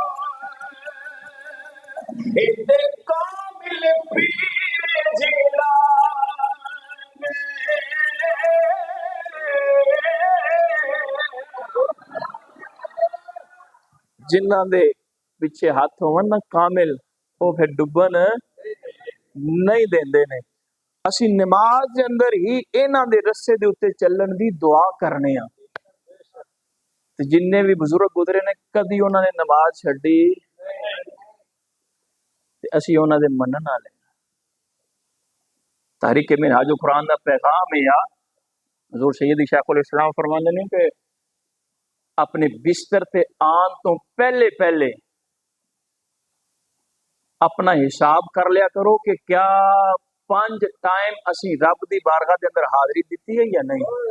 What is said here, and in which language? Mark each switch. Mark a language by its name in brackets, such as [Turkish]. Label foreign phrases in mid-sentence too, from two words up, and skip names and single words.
[Punjabi] کامل پیر جیلا جنہ دے پیچھے ہاتھ ہون نا کامل، وہ پھر ڈبن نہیں دیندے نے. اسی نماز دے اندر ہی انہاں دے رسے دے اوتے چلن دی دعا کرنے ہاں. تے جننے بھی بزرگ گزرے نے کدی انہاں نے نماز چھڈی تے اسی انہاں دے منن والے. تحریک منہاج القرآن دا پیغام ہے حضور سید شیخ الاسلام فرماندے نے کہ اپنے بستر تے آن تو پہلے پہلے اپنا حساب کر لیا کرو کہ کیا 5 ٹائم اسی رب دی بارگاہ دے اندر حاضری دیتی ہے یا نہیں.